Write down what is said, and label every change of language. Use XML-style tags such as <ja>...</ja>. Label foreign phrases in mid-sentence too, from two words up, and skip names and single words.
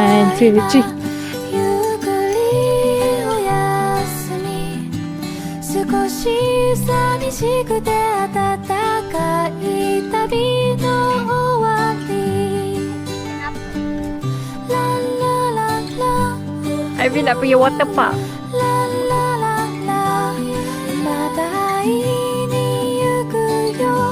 <ms>Cik, cik.</ms> <ja>ゆっくりおやすみ少し寂しくて暖かい旅の終わりララララ</ja> <ms>Ivy nak pergi</ms> <en>water park.</en> <ja>ララララまた会いに行くよ</ja>